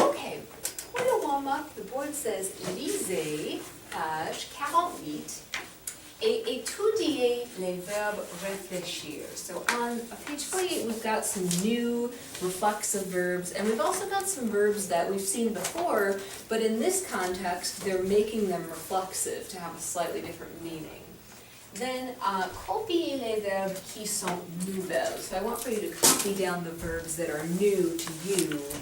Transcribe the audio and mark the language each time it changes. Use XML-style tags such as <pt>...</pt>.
<en>Okay,</en> <fr>pour</fr> <en>to warm up, the board says,</en> <fr>lisez, page 48, et étudiez les verbes réfléchir.</fr> <en>So on page 48, we've got some new reflexive verbs, and we've also got some verbs that we've seen before, but in this context, they're making them reflexive to have a slightly different meaning. Then,</en> <fr>copiez les verbes qui sont nouvelles.</fr> <en>So I want for you to copy down the verbs that are new to you.</en>